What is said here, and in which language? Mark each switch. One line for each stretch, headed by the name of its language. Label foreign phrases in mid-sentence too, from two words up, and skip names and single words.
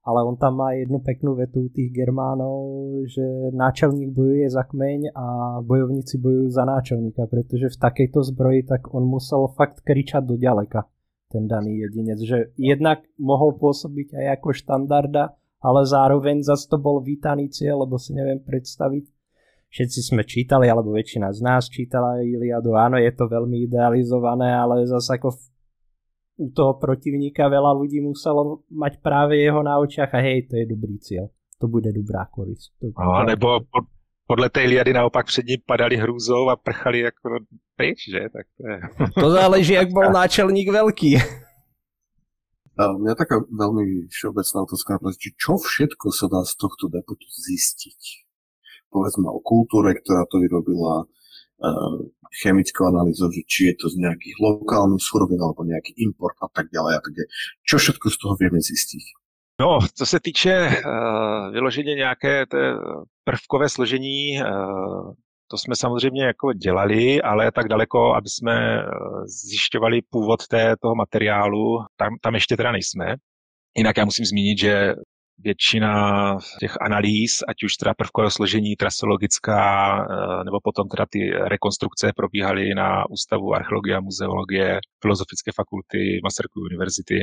Slovak: ale on tam má jednu peknú vetu tých Germánov, že náčelník bojuje za kmeň a bojovníci bojujú za náčelníka, pretože v takejto zbroji tak on musel fakt kričať do ďaleka, ten daný jedinec, že jednak mohol pôsobiť aj ako štandarda, ale zároveň zase to bol vítaný cieľ, lebo si neviem predstaviť. Všetci sme čítali, alebo väčšina z nás čítala Iliadu, áno, je to veľmi idealizované, ale zase ako u toho protivníka veľa ľudí muselo mať práve jeho na očiach a hej, to je dobrý cieľ. To bude dobrá korist.
Czech: No, nebo podle té Iliady naopak před ním padali hrůzou a prchali jako pryč, že? Tak to je...
Slovak: To záleží, jak bol náčelník veľký. Mňa taká veľmi všeobecná otázka, čo všetko sa dá z tohto depotu zistiť? Povedzme o kultúre, ktorá to vyrobila, chemickou analýzou, že či je to z nejakých lokálnych surovín alebo nejaký import a tak ďalej a tak ďalej. Čo všetko z toho vieme zistiť? No,
Czech: co se týče vyloženě nějaké té prvkové složení, to jsme samozřejmě jako dělali, ale tak daleko, aby jsme zjišťovali původ toho materiálu, tam ještě teda nejsme. Jinak já musím zmínit, že většina těch analýz, ať už teda prvkové složení, trasologická, nebo potom teda ty rekonstrukce probíhaly na Ústavu archeologie a muzeologie Filozofické fakulty Masarykovy univerzity.